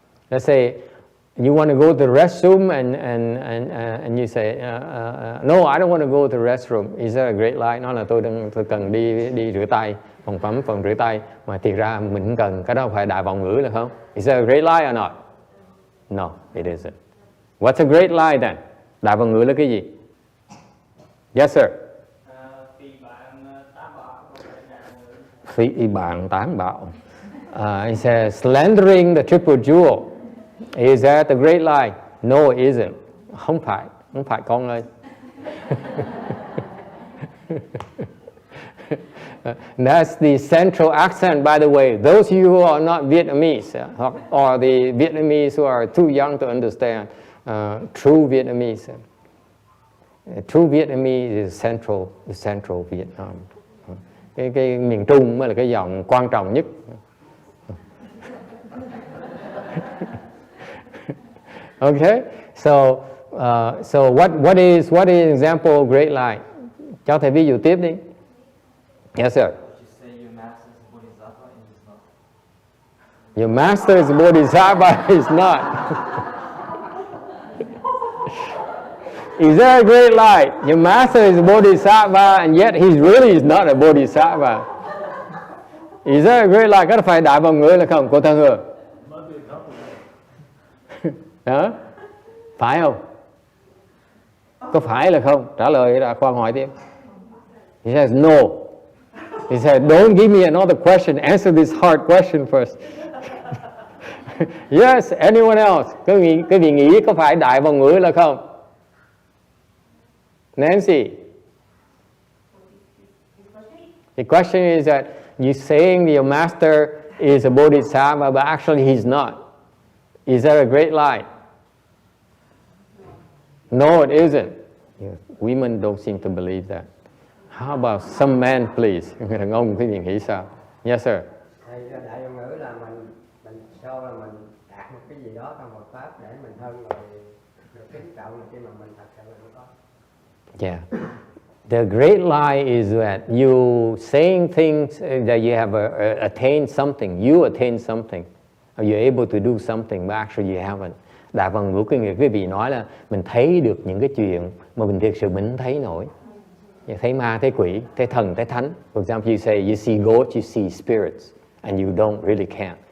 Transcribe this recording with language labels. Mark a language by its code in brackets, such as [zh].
[en] Let's say you want to go to the restroom and you say no, I don't want to go to the restroom. Is that a great lie? [vi] Nói là tôi cần đi rửa tay, phòng rửa tay, mà thiệt ra mình không cần. Cái đó phải đại vọng ngữ là không? [en] Is that a great lie or not? No, it isn't. What's a great lie then? [vi] Đại vọng ngữ là cái gì? [en] Yes sir. [vi] Phỉ bạn tán bạo. [en] He says slandering the triple jewel. Is that a great lie? No, it isn't. [vi] Không phải con ơi. [en] That's the central accent, by the way. Those of you who are not Vietnamese, or the Vietnamese who are too young to understand true Vietnamese. True Vietnamese is central Vietnam. [vi] Cái miền Trung mới là cái dòng quan trọng nhất. [en] Okay, so what is an example of great lie? [vi] Cho thầy ví dụ tiếp đi. [en] Yes sir. Your master is Bodhisattva, is not. Is that a great lie? Your master is Bodhisattva and yet he really is not a Bodhisattva. Is that a great lie? [vi] Có phải đại vọng ngữ là không? Cô Thân Hương. Đó. Phải không? Có phải là không? Trả lời là khoan hỏi tiếp. [en] He says no. He said, don't give me another question. Answer this hard question first. Yes, anyone else? [vi] Cái vị nghĩ có phải đại vọng ngữ là không? [en] Nancy. The question is that you're saying your master is a bodhisattva, but actually he's not. Is that a great lie? No, it isn't. Women don't seem to believe that. How about some men, please? [vi] Người đàn ông quý vị nghĩ sao? [en] Yes, sir. [vi] Thầy, đại vọng ngữ là mình cho là mình đạt một cái gì đó trong Phật pháp để mình hơn rồi kính trọng khi mà mình thật sự là nó có. [en] Yeah. The great lie is that you saying things that you have attained something, you attain something, or you're able to do something, but actually you haven't. [vi] Đại vọng ngữ cái người quý vị nói là mình thấy được những cái chuyện mà mình thực sự mình không thấy nổi. Thấy ma, thấy quỷ, thấy thần, thấy thánh. [en] For example, you say you see ghosts, you see spirits, and you don't really can't.